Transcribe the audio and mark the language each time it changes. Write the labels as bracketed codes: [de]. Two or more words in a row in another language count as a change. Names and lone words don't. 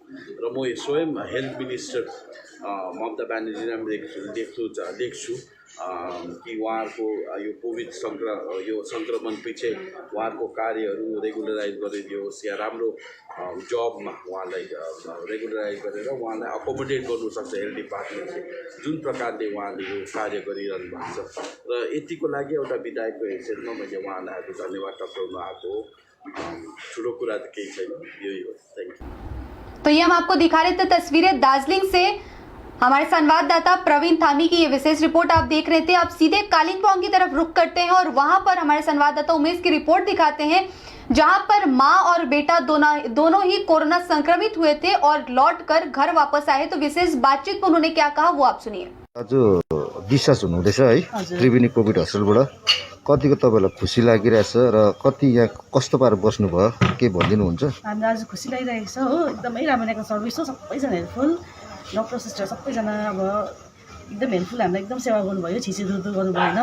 [ne] र म स्वयं [en] health minister [ne] ममता ब्यानर्जीलाई लेख्छु कि उहाँहरूको यो कोभिड सङ्क्रमण पछि उहाँहरूको कार्यहरू रेगुलराइज गरिदियोस् या राम्रो जबमा उहाँलाई रेगुलराइज गरेर उहाँलाई अकोमोडेट गर्नु सक्छ [en] health departmentले, [ne] जुन प्रकारले उहाँले यो कार्य गरिरहनु भएको छ। र यतिको लागि एउटा विधायकको हैसियतमा मैले उहाँलाई धन्यवाद टक्राउनु आएको हो। ठुलो कुरा त केही छैन, यही हो। [en] thank you. [hi] तो ये हम आपको दिखा रहे थे तस्वीरें दार्जिलिंग से। हमारे संवाददाता प्रवीण थामी की ये विशेष रिपोर्ट आप देख रहे थे। अब सीधे कालिम्पोंग की तरफ रुख करते हैं और वहां पर हमारे संवाददाता उमेश की रिपोर्ट दिखाते हैं, जहां पर मां और बेटा दोनों ही कोरोना संक्रमित हुए थे और लौटकर घर वापस आए। तो विशेष बातचीत में उन्होंने क्या कहा वो आप सुनिए। [ne] आज डिस्चार्ज हुनुहुँदैछ है त्रिवेणी [en] covid hospitalबाट, [ne] कतिको तपाईँलाई खुसी लागिरहेछ र कति यहाँ कस्तो पारेर बस्नुभयो, के भनिदिनुहुन्छ? हामीलाई आज खुसी लागिरहेको छ हो, एकदमै राम्रो सर्भिस हो, सबैजना हेल्पफुल, [en] doctor sister [ne] सबैजना अब एकदम हेल्पफुल, हामीलाई एकदम सेवा गर्नुभयो, छिछि दुधु गर्नु भएन।